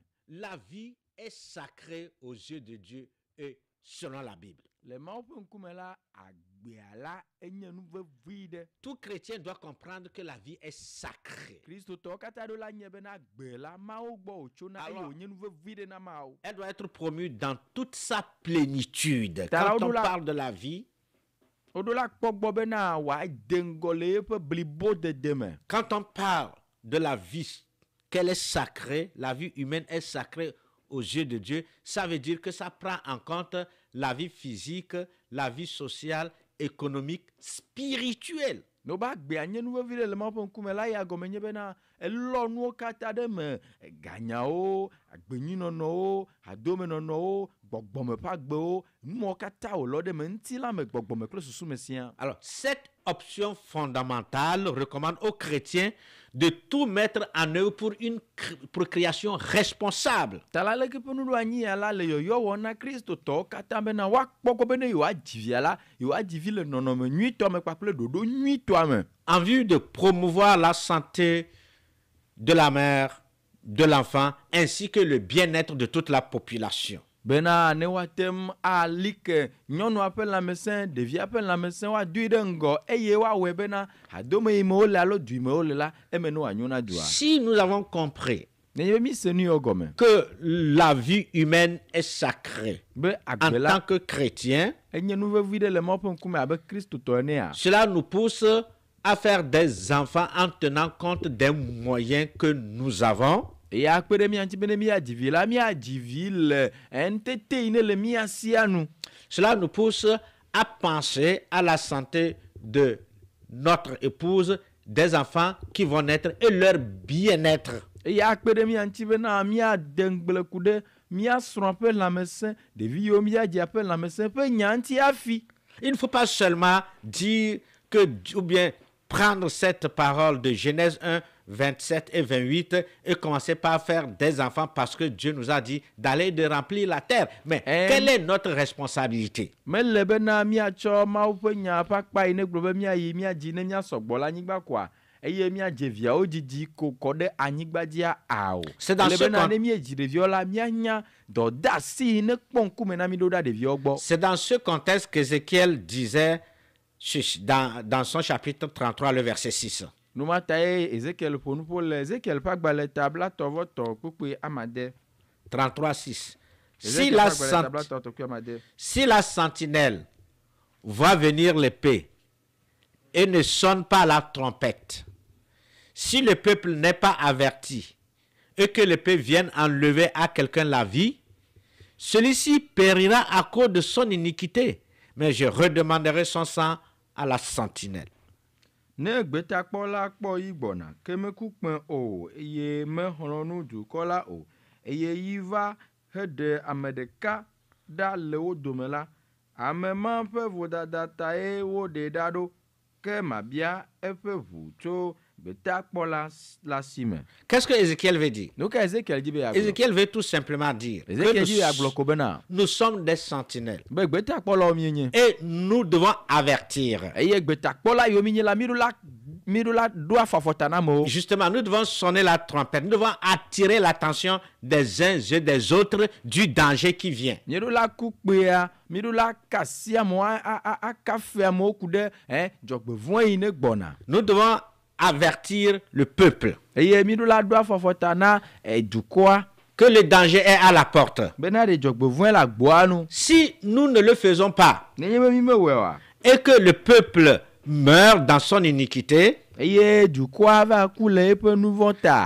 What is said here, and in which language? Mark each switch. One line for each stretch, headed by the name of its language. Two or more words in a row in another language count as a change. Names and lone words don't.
French: La vie est sacrée aux yeux de Dieu et selon la Bible.
Ewe: Le Mawu ƒe ŋkume la agbea la enye nu vevi ɖe.
French: Tout chrétien doit comprendre que la vie est sacrée.
Ewe: Kristotɔwo katã ɖo la nye bena gbe la Mawu gbɔ wòtsona eye
French: Alors,
Ewe: wònye nu vevi ɖe na Mawu.
French: Elle doit être promue dans toute sa plénitude. T'as Quand on la- parle de la vie,
Ewe: Woɖo la kpɔ gbɔ bena wòade ŋgɔ le yeƒe blibo dede me.
French: quand on parle de la vie, qu'elle est sacrée, la vie humaine est sacrée aux yeux de Dieu, ça veut dire que ça prend en compte la vie physique, la vie sociale, économique, spirituelle.
Ewe: Ne wobe agbea nye nu vevi ɖe le Mawu ƒe ŋkume la ya gɔme nye bena elɔ nuwo katã ɖe me ganyawo, agbenyinɔnɔwo, hadomenɔnɔwo, gbɔgbɔme ƒe agbewo, numawo katã wòlɔ ɖe me ŋuti la me gbɔgbɔme kple susu me siaa.
French: Alors, cette option fondamentale recommande aux chrétiens de tout mettre en œuvre pour une procréation responsable.
Ewe: Ta la leke ƒe nuɖo anyi ya la le yɔyɔ wɔm na kristotɔwo katã bena woakpɔ gbɔ be ne yewoadzi via la yewoadzi vi le nɔnɔme nyuitɔ me kpakple ɖoɖo nyuitɔa me.
French: En vue de promouvoir la santé de la mère, de l'enfant, ainsi que le bien-être de toute la population.
Ewe: Bena ne woatem ali ke nyɔnua ƒe lãmesẽ ɖevia ƒe lãmesẽ woadui ɖe ŋgɔ eye woawɔe bena hadome yi me wole alo dui me wole la eme ne wòanyo na dua.
French: Si nous avons compris
Ewe: Nenye be mi se nu yewo gɔme
French: que la vie humaine est sacrée
Ewe: be
French: en
Ewe: agbe
French: tant
Ewe: la
French: que chrétien,
Ewe: enye nu vevi ɖe le Mawu ƒe ŋkume abe kristotɔ enea.
French: cela nous pousse à faire des enfants en tenant compte des moyens que nous avons.
Ewe: Eya kpe ɖe mía ŋuti be ne míadzi vi la míadzi vi le ŋtete yi ne le mía sia nu.
French: Cela nous pousse à penser à la santé de notre épouse, des enfants qui vont naître et leur bien-être.
Ewe: eye akpe ɖe mía ŋuti bena míade ŋgblẽku ɖe míasrɔ̃ ƒe lãmesẽ, ɖevi yiwo míadzi ƒe lãmesẽ ƒe nya ŋuti afi.
French: Il ne faut pas seulement dire que, ou bien prendre cette parole de Genèse 1, 27 et 28 et commencer par faire des enfants parce que Dieu nous a dit d'aller et de remplir la terre. Mais quelle est notre responsabilité?
Ewe: Mele bena míatsɔ Mawu ƒe nya ƒe akpa yi ne gblɔ be míayi míadzi ne míasɔgbɔ le anyigba koa, eye míadze viawo dzidzi ko kɔ ɖe anyigba dzia o.
French: C'est dans ce
Ewe: bena ne míedzi ɖeviwo la míanya dɔdeasi yi ne kpɔ ŋkume na mí ɖo ɖa ɖeviwo gbɔ.
French: C'est dans ce contexte qu'Ézéchiel disait dans son chapitre 33, le verset 6.
Ewe: Numata ye Ezekiel ƒo nu ƒo le Ezekiel ƒe agbalẽ tabla tɔvɔtɔ kpekpe amade.
French: 33, 6. Si la sentinelle voit venir l'épée et ne sonne pas la trompette, si le peuple n'est pas averti et que l'épée vienne enlever à quelqu'un la vie, celui-ci périra à cause de son iniquité, mais je redemanderai son sang à la sentinelle.
Ewe: Ne gbetakpɔla kpɔ yi gbɔna ke meku kpẽ o eye mexlɔ̃ nu dukɔ la o eye yi va heɖe ame ɖeka ɖa le wo dome la, ame ma ƒe vodada tae woɖe ɖa ɖo, ke mabia eƒe ʋu tso gbetakpɔla la si me.
French: Qu'est-ce que Ézéchiel veut dire? Donc Ézéchiel dit be Ézéchiel veut tout simplement dire que nous sommes des sentinelles
Ewe: be gbetakpɔlawo mienye
French: et nous devons avertir.
Ewe: Eye gbetakpɔla yiwo mienye la miɖo la ɖo afɔfɔta na amewo.
French: Justement, nous devons sonner la trompette, nous devons attirer l'attention des uns et des autres du danger qui vient.
Ewe: Miɖo la ku kpea, miɖo la kasi amewo akafe amewo ku ɖe dzɔgbevɔ̃ yi ne gbɔna.
French: Nous devons avertir le peuple
Ewe: eye miɖo la ɖo afɔfɔta na dukɔa
French: que le danger est à la porte.
Ewe: Bena ɖe dzɔgbevɔ̃ le agboa nu.
French: Si nous ne le faisons pas
Ewe: nenye be mi mewɔe oa,
French: et que le peuple meurt dans son iniquité,
Ewe: eye dukɔa va ku le eƒe nu vɔ̃ ta,